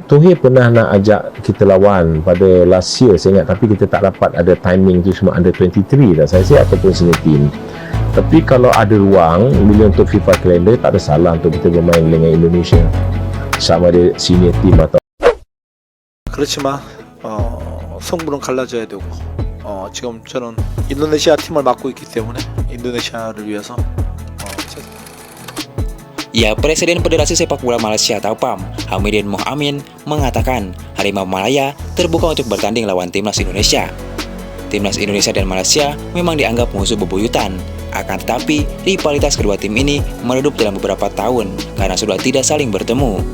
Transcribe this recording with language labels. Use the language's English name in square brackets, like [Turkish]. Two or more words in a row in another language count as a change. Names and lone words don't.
[Malay] Thohir pernah nak ajak kita lawan pada [English] last year [Malay] saya ingat, tapi kita tak dapat ada timing tu, semua under 23 dah saya ataupun [English] senior team. [Malay] Tapi kalau ada ruang bila untuk FIFA calendar, tak ada salah untuk kita bermain dengan Indonesia, sama ada [English] senior team [Malay] atau [Korean] 그렇지만 성분은 갈라져야 되고 지금 저는 인도네시아 팀을 맡고 있기 때문에 인도네시아를 위해서 [Indonesian] Ya, Presiden Federasi Sepak Bola Malaysia atau PAM, Hamidin Mohamed, mengatakan Harimau Malaya terbuka untuk bertanding lawan Timnas Indonesia. Timnas Indonesia dan Malaysia memang dianggap musuh bebuyutan, akan tetapi rivalitas kedua tim ini meredup dalam beberapa tahun karena sudah tidak saling bertemu.